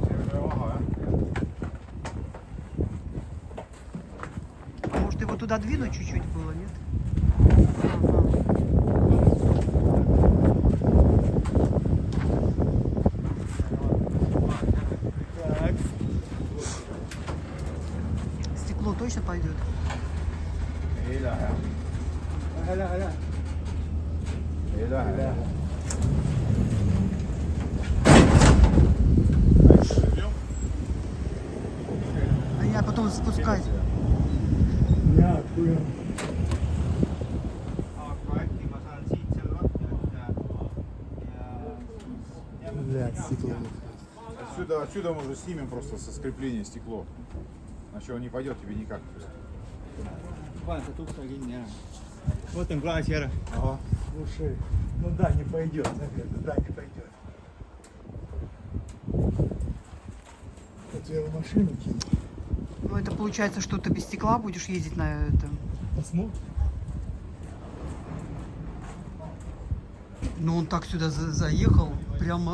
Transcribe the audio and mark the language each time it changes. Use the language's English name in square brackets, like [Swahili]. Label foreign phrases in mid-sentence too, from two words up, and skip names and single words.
[Russian] А может его туда двинуть чуть-чуть было, нет? Так. Стекло точно пойдет? [Estonian] Ei lähe. Ei lähe. [Russian] А я потом спускать. [Ukrainian] Дякую. [Estonian] aga äkki ma saan siit selle lahti võtta ja [Russian] Блядь, стекло. Отсюда мы уже снимем просто со скрепления стекло. Иначе он не пойдет тебе никак. [Estonian] panen sealt ukse kinni ära. võtan klaasi ära. [Russian] Ага. Слушай, ну да, не пойдет, наверное, да, не пойдет. Это я в машину кину. Ну, это получается, что ты без стекла будешь ездить на это. Посмотрим. Ну, он так сюда заехал, прямо.